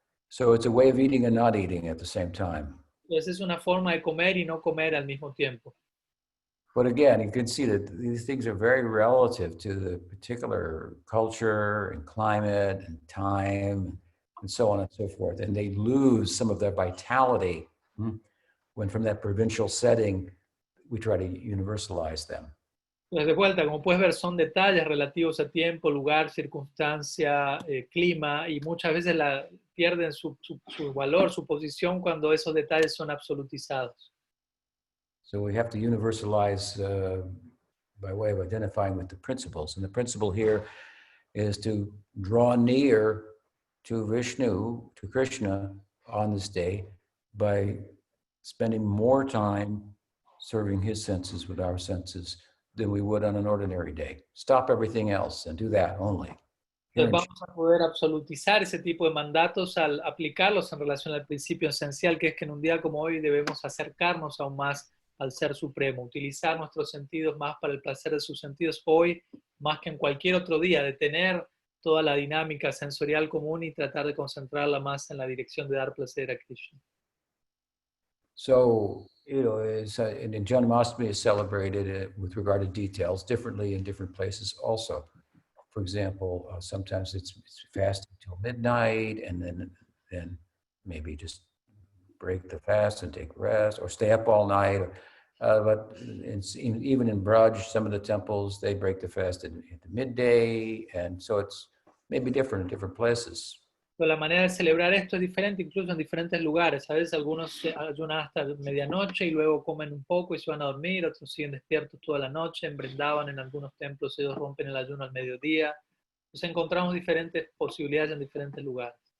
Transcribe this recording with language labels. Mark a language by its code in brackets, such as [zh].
[en] So it's a way of eating and not eating at the same time. [es] Entonces, es una forma de comer y no comer al mismo tiempo. [en] But again, you can see that these things are very relative to the particular culture and climate and time and so on and so forth. And they lose some of their vitality when from that provincial setting, we try to universalize them. [es] Entonces, de vuelta, como puedes ver, son detalles relativos a tiempo, lugar, circunstancia, clima, y muchas veces pierden su valor, su posición, cuando esos detalles son absolutizados. [en] So we have to universalize by way of identifying with the principles. And the principle here is to draw near to Vishnu, to Krishna on this day by spending more time serving his senses with our senses than we would on an ordinary day. Stop everything else and do that only. [es] Entonces vamos a poder absolutizar ese tipo de mandatos al aplicarlos en relación al principio esencial, que es que en un día como hoy debemos acercarnos aún más al Ser Supremo, utilizar nuestros sentidos más para el placer de sus sentidos hoy, más que en cualquier otro día, detener toda la dinámica sensorial común y tratar de concentrarla más en la dirección de dar placer a Krishna. [en] So, and Janmastami is celebrated with regard to details differently in different places also. For example, sometimes it's fasting till midnight and then maybe just break the fast and take rest or stay up all night. But even in Braj, some of the temples, they break the fast at midday. And so it's maybe different in different places. [es] Pero la manera de celebrar esto es diferente incluso en diferentes lugares. A veces algunos ayunan hasta medianoche y luego comen un poco y se van a dormir, otros siguen despiertos toda la noche. En Brindavan, en algunos templos, ellos rompen el ayuno al mediodía. Entonces encontramos diferentes posibilidades en diferentes lugares.